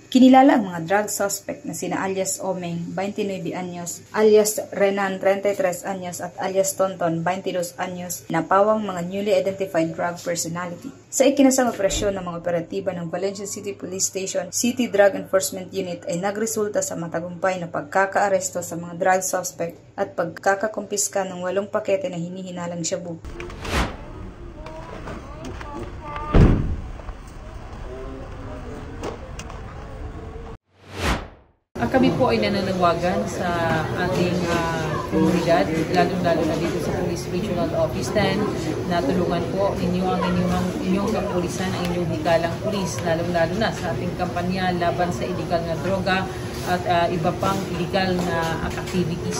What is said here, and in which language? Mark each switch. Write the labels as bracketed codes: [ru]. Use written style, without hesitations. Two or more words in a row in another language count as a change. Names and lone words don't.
[tl] Kinilala ang mga drug suspect na sina alias Omeng, 29 anyos, alias Renan, 33 anyos at alias Tonton, 22 anyos na pawang mga [en] newly identified drug personality. [tl] Sa ikinasang operasyon ng mga operatiba ng Valencia City Police Station City Drug Enforcement Unit ay nagresulta sa matagumpay na pagkakaaresto sa mga drug suspect at pagkakakumpiska ng 8 pakete na hinihinalang shabu. Kami po ay nananawagan sa ating komunidad, lalong-lalo na dito sa Police Regional Office 10, na tulungan po ninyo ang inyong kapulisan, ang inyong hikalang pulis, lalong-lalo na sa ating kampanya laban sa illegal na droga at iba pang illegal na activities.